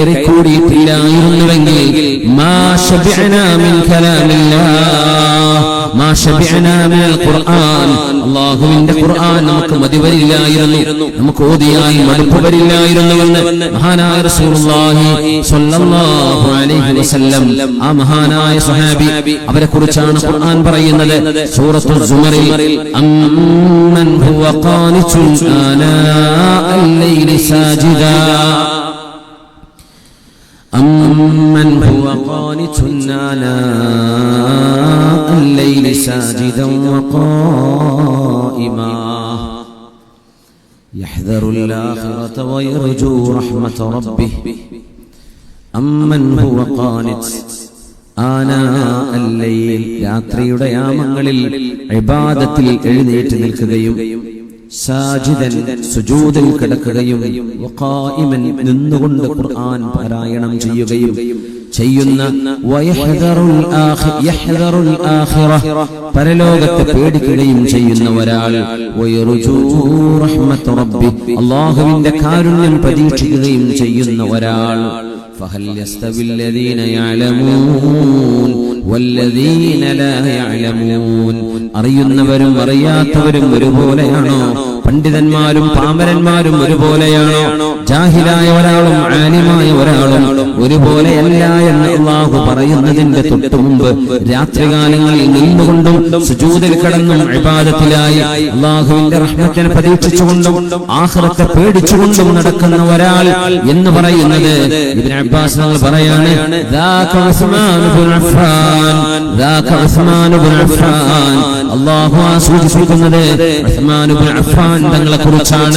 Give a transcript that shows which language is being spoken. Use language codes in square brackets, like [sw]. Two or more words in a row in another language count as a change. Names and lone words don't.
[ml] കയറിക്കൂടിയിട്ടില്ലായിരുന്നുവെങ്കിൽ [ar] ما شبعنا من كلام الله ما شبعنا من القرآن, [ml] അല്ലാഹുവിന്റെ ഖുർആൻ നമുക്ക് മതിവരില്ലായിരുന്നു, നമുക്ക് ഓതിയാൽ മടുപ്പ് വരില്ലായിരുന്നുവെന്ന് മഹാനായ [ar] رسول الله صلى الله عليه وسلم, [ml] ആ മഹാനായ സ്വഹാബി, അവരെ കുറിച്ചാണ് ഖുർആൻ പറയുന്നത്. [ar] സൂറത്തുൽ സുമറിൽ أمن هو قانت آناء الليل ساجدا أمن هو قانت آناء الليل ساجدا وقائما يحذر الآخرة ويرجو رحمة ربه أمن هو قانت آناء الليل, [ml] രാത്രിയുടെ യാമങ്ങളിൽ ഇബാദത്തിൽ എഴുന്നേറ്റ് നിൽക്കുകയും സാജിദൻ സുജൂദിൽ കിടക്കുകയും വഖായിമൻ നിന്നുകൊണ്ട് ഖുർആൻ പാരായണം ചെയ്യുകയും ചെയ്യുന്ന [ar] يحذر الآخرة, [ml] പരലോകത്തെ പേടിക്കുകയും ചെയ്യുന്ന ഒരാൾ, [ar] ويرجو رحمة ربي, [ml] അല്ലാഹുവിന്റെ കാരുണ്യം പ്രതീക്ഷിക്കുകയും ചെയ്യുന്ന ഒരാൾ. [ar] فهل يستوي الذين يعلمون والذين لا يعلمون, [ml] അറിയുന്നവരും അറിയാത്തവരും ഒരുപോലെയാണോ? പണ്ഡിതന്മാരും പാമരന്മാരും ഒരുപോലെയാണോ? ജാഹിലായ ഒരാളും ആലിമായ ഒരാളും ഒരുപോലെയല്ല എന്ന് അല്ലാഹു പറയുന്നതിന്റെ തൊട്ടു മുമ്പ് രാത്രികാലങ്ങളിൽ നിന്നുകൊണ്ടും സുജൂദിൽ കിടന്നും ഇബാദത്തിലായി അല്ലാഹുവിന്റെ റഹ്മത്തിനെ പ്രതീക്ഷിച്ചുകൊണ്ടും ആഖിറത്തെ പേടിച്ചുകൊണ്ടും നടക്കുന്ന ഒരാൾ എന്ന് പറയുന്നത് ഇബ്നു അബ്ബാസ് തങ്ങൾ പറയാണ്, അല്ലാഹു സൂചിപ്പിക്കുന്നത് ഉസ്മാൻ ഇബ്നു അഫ്ഫാൻ തങ്ങളെ കുറിച്ചാണ്.